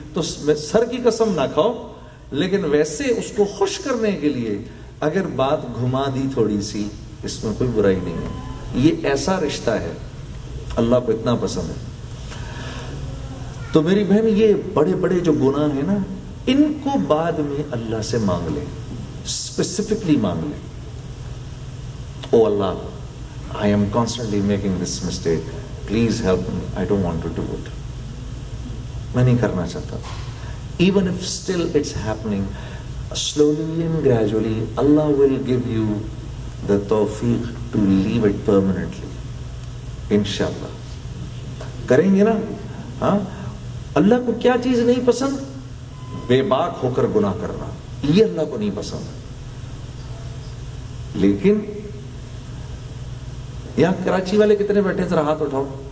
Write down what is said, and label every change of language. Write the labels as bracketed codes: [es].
[ur] تو سر کی قسم نہ کھاؤ، لیکن ویسے اس کو خوش کرنے کے لیے اگر بات گھما دی تھوڑی سی، اس میں کوئی برائی نہیں ہے. یہ ایسا رشتہ ہے اللہ کو اتنا پسند ہے. تو میری بہن یہ بڑے بڑے جو گناہ ہیں نا، ان کو بعد میں اللہ سے مانگ لے، اسپیسیفکلی مانگ لے. [en] او Allah, I am constantly making this mistake, please help me, I don't want to do it. [ur] میں نہیں کرنا چاہتا. [en] Even if still it's happening, slowly and gradually Allah will give you the tawfiq to leave it permanently. [ur] انشاءاللہ کریں گے نا. ہاں، اللہ کو کیا چیز نہیں پسند؟ بے باک ہو کر گناہ کرنا، یہ اللہ کو نہیں پسند. لیکن یہاں کراچی والے کتنے بیٹھے ذرا ہاتھ اٹھاؤ.